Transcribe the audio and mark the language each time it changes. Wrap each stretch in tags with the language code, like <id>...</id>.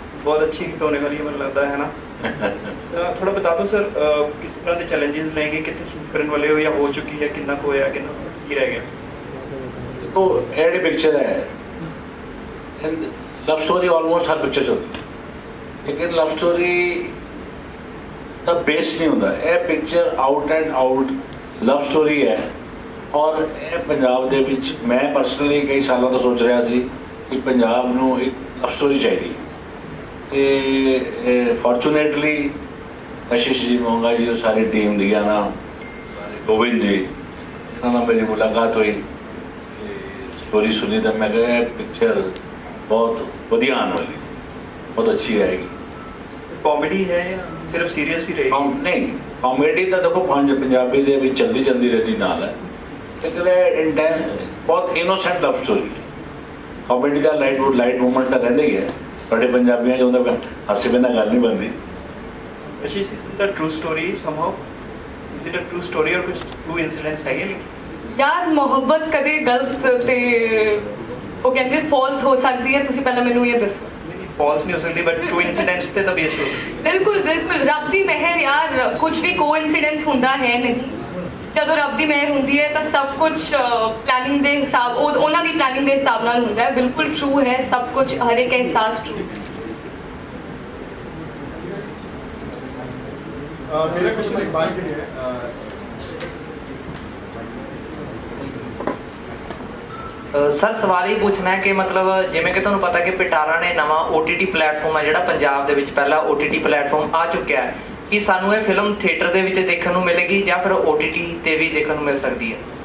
<hi>बहुत अच्छी हिट होने वाली है, मुझे लगता है ना। थोड़ा बता दो सर, किस तरह के चैलेंजेस रहेंगे, कितने शूट करने वाले हो या हो चुकी है, कितना को होया, कितना की रह गया? तो एड पिक्चर है, लव स्टोरी ऑलमोस्ट हर पिक्चर होती है, लेकिन लव स्टोरी का बेस नहीं होता। यह picture out and out love story है।</hi> <pa>और ਇਹ ਪੰਜਾਬ ਦੇ ਵਿੱਚ ਮੈਂ ਪਰਸਨਲੀ ਕਈ ਸਾਲਾਂ ਤੋਂ ਸੋਚ ਰਿਹਾ ਸੀ ਕਿ ਪੰਜਾਬ ਨੂੰ ਇੱਕ ਲਵ ਸਟੋਰੀ ਚਾਹੀਦੀ ਹੈ। ਤੇ ਫੋਰਚੂਨੇਟਲੀ ਕਸ਼ਿਸ਼ ਜੀ, ਮੋਂਗਾ ਜੀ, ਉਹ ਸਾਰੀ ਟੀਮ ਦੀਆਂ ਸਾਰੇ ਗੋਬਿੰਦ ਜੀ, ਇਹਨਾਂ ਨਾਲ ਮੇਰੀ ਮੁਲਾਕਾਤ ਹੋਈ, ਸਟੋਰੀ ਸੁਣੀ ਤਾਂ ਮੈਂ ਕਿਹਾ ਇਹ ਪਿਕਚਰ ਬਹੁਤ ਵਧੀਆ ਆਉਣ ਵਾਲੀ, ਬਹੁਤ ਅੱਛੀ ਆਏਗੀ।</pa> <hi>कॉमेडी है या सिर्फ सीरियस ही रहेगी? नहीं, कॉमेडी तो देखो</hi> <pa>पंजाबी ਦੇ ਵਿੱਚ ਚਲਦੀ ਰਹਿੰਦੀ ਨਾਲ ਹੈ, ਲੇਕਿन ਇੰਟੈਂਸ ਬਹੁਤ ਇਨੋਸੈਂਟ ਲਵ ਸਟੋਰੀ ਹੈ। ਕॉमेडी ਦਾ ਲਾਈਟ ਮੂਮੈਂਟ ਤਾਂ ਰਹਿੰਦਾ ਹੀ ਹੈ, ਸਾਡੇ ਪੰਜਾਬੀਆਂ 'ਚ ਉਹਦਾ ਹਾਸੇ ਬਿਨਾਂ ਗੱਲ ਨਹੀਂ ਬਣਦੀ।</pa> <en>Is it a true story somehow? Is it a true story or कुछ true incidents है?</en> <pa>ਯਾਰ ਮੁਹੱਬਤ ਕਦੇ ਗਲਤ ਤੇ ਉਹ ਕਹਿੰਦੇ ਫਾਲਸ ਹੋ ਸਕਦੀ ਹੈ, ਤੁਸੀਂ ਪਹਿਲਾਂ ਮੈਨੂੰ ਇਹ ਦੱਸੋ।</pa> <hi>फॉल्स नहीं हो सकती, बट ट्रू इंसिडेंट्स ते तो बेस्ड हो सकती है।</hi> <pa>ਬਿਲਕੁਲ ਬਿਲਕੁਲ, ਰੱਬ ਦੀ ਮਿਹਰ ਯਾਰ, ਕੁਝ ਵੀ ਕੋਇਨਸੀਡੈਂਸ ਹੁੰਦਾ ਹੈ ਨਹੀਂ। ਜਦੋਂ ਰੱਬ ਦੀ ਮਿਹਰ ਹੁੰਦੀ ਹੈ ਤਾਂ ਸਭ ਕੁਝ ਪਲੈਨਿੰਗ ਦੇ ਹਿਸਾਬ, ਉਹਨਾਂ ਦੀ ਪਲੈਨਿੰਗ ਦੇ ਹਿਸਾਬ ਨਾਲ ਹੁੰਦਾ ਹੈ। ਬਿਲਕੁਲ ਟਰੂ ਹੈ ਸਭ ਕੁਝ, ਹਰ ਇੱਕ ਅਹਿਸਾਸ ਟਰੂ।</pa> <hi>मेरा क्वेश्चन इकबाल के लिए है।</hi> <pa>ਸਰ ਸਵਾਲ ਇਹ ਪੁੱਛਣਾ ਹੈ ਕਿ ਮਤਲਬ ਜਿਵੇਂ ਕਿ ਤੁਹਾਨੂੰ ਪਤਾ ਕਿ ਪਿਟਾਰਾ ਨੇ ਨਵਾਂ OTT ਪਲੇਟਫਾਰਮ ਹੈ ਜਿਹੜਾ ਪੰਜਾਬ ਦੇ ਵਿੱਚ ਪਹਿਲਾ OTT ਪਲੇਟਫਾਰਮ ਆ ਚੁੱਕਿਆ ਹੈ, ਕਿ ਸਾਨੂੰ ਇਹ ਫਿਲਮ ਥੀਏਟਰ ਦੇ ਵਿੱਚ ਦੇਖਣ ਨੂੰ ਮਿਲੇਗੀ ਜਾਂ ਫਿਰ OTT ਤੇ ਵੀ ਦੇਖਣ ਨੂੰ ਮਿਲ ਸਕਦੀ ਹੈ?</pa>